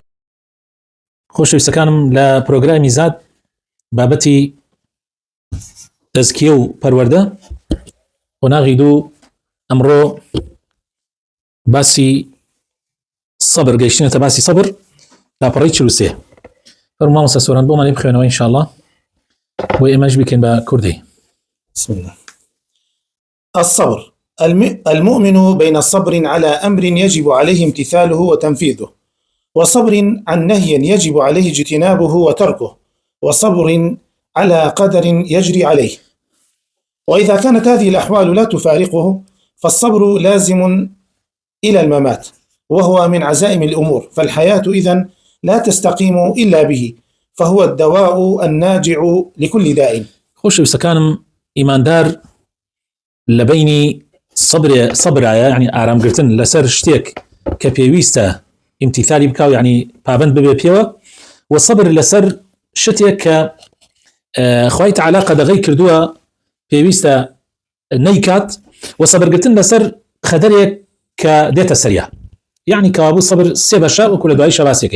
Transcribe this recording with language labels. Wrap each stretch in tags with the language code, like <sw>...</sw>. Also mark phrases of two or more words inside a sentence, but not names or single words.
<ckb>خۆشەویستەکانم لە پرۆگرامی زاد بابەتی تەزکیە و پەروەردە قۆناغی دوو ئەمڕۆ باسی سەبر گەیشتنێتە باسی سەبر لاپەڕەی 43 فەرموو مامۆستا سۆران بۆمانی بخوێنەوە ئینشاءالله بۆ ئێمەش بکەین بە کوردی.</ckb> <ar>بسم الله. الصبر المؤمن بين صبر على أمر يجب عليه امتثاله وتنفيذه، وصبر عن نهي يجب عليه اجتنابه وتركه، وصبر على قدر يجري عليه. وإذا كانت هذه الأحوال لا تفارقه فالصبر لازم إلى الممات، وهو من عزائم الأمور، فالحياة إذن لا تستقيم إلا به، فهو الدواء الناجع لكل داء.</ar> <ckb>خۆشەویستەکانم ئیماندار لە بینی سەبرایە، یعنی ئارامگرتن لەسەر شتێک کە پێویستە ئیمتیثالی بکاو، یعنی پابند ببێ پێوە، و سەبر لەسەر شتێک کە خوای تەعالی قەدەغەی کردووە پێویستە نەیکات، و سەبرگرتن لەسەر خەدەرێک کە دێتە سەریە، یعنی کەوابوو سەبر سێ بەشە وەکو لە دوای شەباسیەکەین.</ckb>